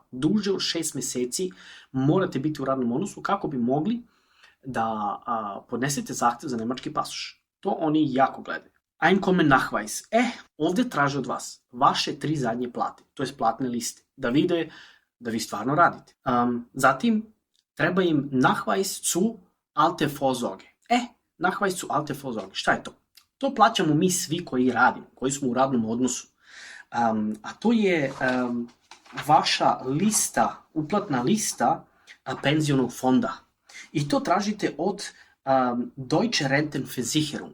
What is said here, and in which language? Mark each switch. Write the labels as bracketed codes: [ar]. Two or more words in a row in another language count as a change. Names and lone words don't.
[sr] Duže od 6 meseci morate biti u radnom odnosu kako bi mogli da podnesete zahtev za nemački pasoš. To oni jako gledaju. Einkommennachweis. Ovde traže od vas vaše 3 zadnje plate, to je platne liste, da vide da vi stvarno radite. Zatim, treba im [de] Nachweis zu alte Vorsorge. Nachweis zu alte Vorsorge. [sr] Šta je to? To plaćamo mi svi koji radimo, koji smo u radnom odnosu. A to je vaša lista, uplatna lista penzionog fonda. I to tražite od Deutsche Rentenversicherung.